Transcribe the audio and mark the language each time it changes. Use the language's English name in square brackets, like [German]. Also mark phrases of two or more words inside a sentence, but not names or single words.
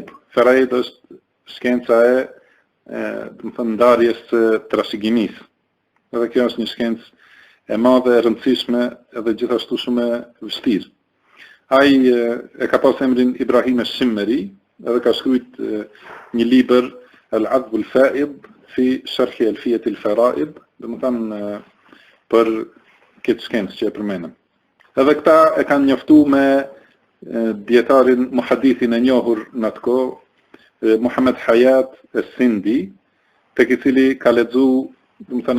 [Albanian] Faraid është shkenca e më thënë ndarjes së trashëgimisë. Edhe kjo është një shkencë e madhe, e rëndësishme edhe gjithashtu shumë e vështirë. Ai e ka pas emrin Ibrahim al-Shimmeri, edhe ka shkruajt një libër Al-Adb al-Fa'id fi Sharh Alfiyat al-Fara'id, domethënë për këtë shkencë që e përmenëm. Edhe këta e kanë njoftu me djetarin muhadithin e njohur në atë kohë, Muhammad Hayat al-Sindi, tek i cili ka lexu, domethënë